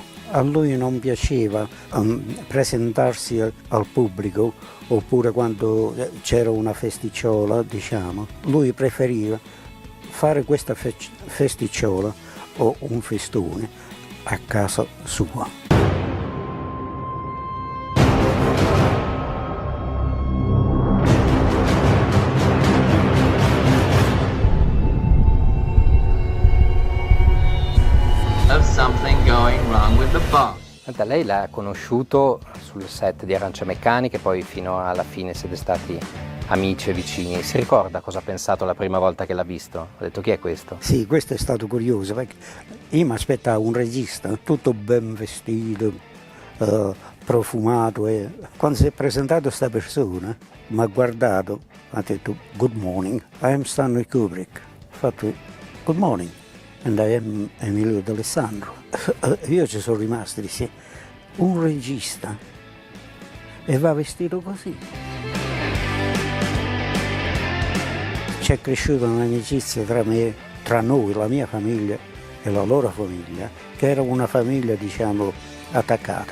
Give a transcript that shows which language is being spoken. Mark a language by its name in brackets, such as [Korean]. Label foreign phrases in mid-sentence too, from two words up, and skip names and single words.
[Italian] A lui non piaceva presentarsi al pubblico, oppure quando c'era una festicciola, diciamo, lui preferiva fare questa festicciola o un festone a casa sua. [English] Of something going wrong with the bomb. [Italian] Senta, lei l'ha conosciuto sul set di Arancia Meccanica e poi fino alla fine siete stati amici e vicini. Si ricorda cosa ha pensato la prima volta che l'ha visto? Ha detto: chi è questo? Sì, questo è stato curioso perché io mi aspettavo un regista tutto ben vestito, profumato, e quando si è presentato questa persona mi ha guardato, ha detto [English] good morning, I am Stanley Kubrick. [Italian] Ho fatto [English] good morning and I am Emilio D'Alessandro. [Italian] Io ci sono rimasto, dissi, un regista e va vestito così. C'è cresciuta un'amicizia tra me, tra noi, la mia famiglia e la loro famiglia, che era una famiglia, diciamo, attaccata.